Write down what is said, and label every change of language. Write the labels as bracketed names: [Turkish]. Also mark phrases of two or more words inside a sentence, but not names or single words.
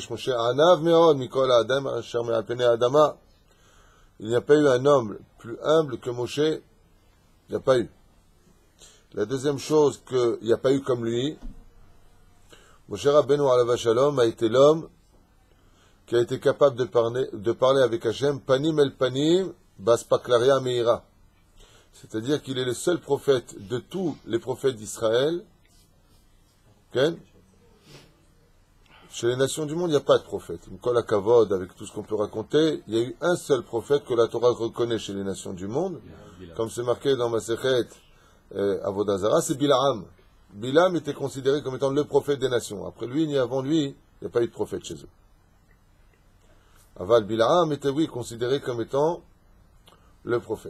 [French] Il n'y a pas eu un homme plus humble que Moshe, il n'y a pas eu. La deuxième chose qu'il n'y a pas eu comme lui, Moshe Rabbeinu [Hebrew] עליו השלום [French] a été l'homme qui a été capable de parler avec Hachem, [Hebrew] פנים אל פנים, באספקלריא המאירה. [French] C'est-à-dire qu'il est le seul prophète de tous les prophètes d'Israël. Okay? Chez les nations du monde, il n'y a pas de prophète. [Hebrew] כל הכבוד, [French] avec tout ce qu'on peut raconter, il y a eu un seul prophète que la Torah reconnaît chez les nations du monde, comme c'est marqué dans Masechet Avodah Zarah, c'est Bilaam. Bilaam était considéré comme étant le prophète des nations. Après lui, ni avant lui, il n'y a pas eu de prophète chez eux. Aval Bilaam était, oui, considéré comme étant le prophète.